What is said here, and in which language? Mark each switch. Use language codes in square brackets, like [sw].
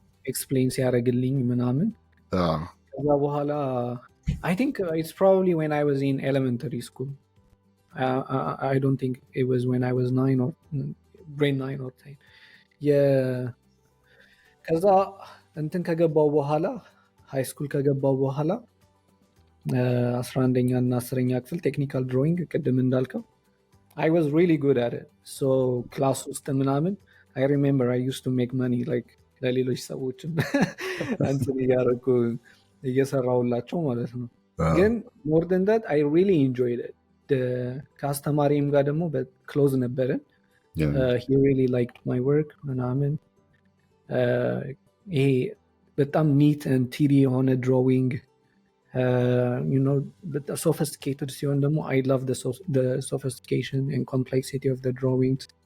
[am] ኤክስፕሌን ሲያደርግልኝ ምናምን። ከዛ በኋላ [en] I think it's probably when I was in elementary school. I don't think it was when I was 9 or grade 9 or 10. [am] ከዛ እንትን ከገባው በኋላ ሃይ ስኩል ከገባው በኋላ 11ኛ እና 10ኛ ክፍል ቴክኒካል ድሮይንግ ቅድም እንዳልከው [en] I was really good at it. So [am] ክላስ ውስጥ ምናምን [en] I remember I used to make money like [am] ለሌሎች ሰዎችም እንትን እያደረኩ እየሰራሁላቸው ማለት ነው። ግን [en] more than that I really enjoyed it. [am] ከአስተማሪም ጋር ደግሞ በክሎዝ ነበርን። [en] He really liked my work [am] ምናምን። ይሄ በጣም ኒት [en] and tidy [am] የሆነ [en] drawing you know sophisticated [am] ሲሆን ደግሞ [en] I love the sophistication and complexity of the drawings.